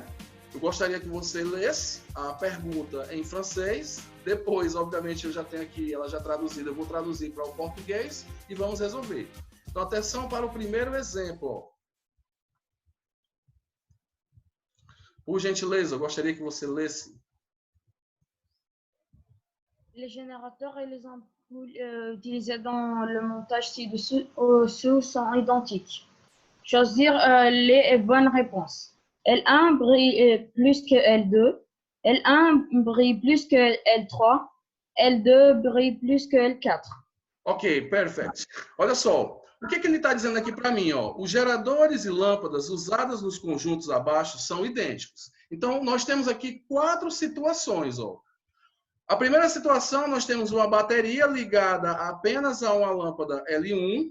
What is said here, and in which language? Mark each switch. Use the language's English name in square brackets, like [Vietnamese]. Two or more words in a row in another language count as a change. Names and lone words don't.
[Portuguese] Eu gostaria que você lesse a pergunta em francês. Depois, obviamente, eu já tenho aqui, ela já traduzida, eu vou traduzir para o português e vamos resolver. Então, atenção para o primeiro exemplo. Por gentileza, eu gostaria que você lesse. [French] Les générateurs et les ampoules utilisés dans le montage ci-dessous sont identiques. Choisir les bonnes réponses. L1 brille plus que L2. L1 brille plus que L3. L2 brille plus que L4. [Portuguese] Ok, perfeito. Olha só, o que ele está dizendo aqui para mim? Ó? Os geradores e lâmpadas usadas nos conjuntos abaixo são idênticos. Então, nós temos aqui 4 situações. Ó. A primeira situação, nós temos uma bateria ligada apenas a uma lâmpada L1.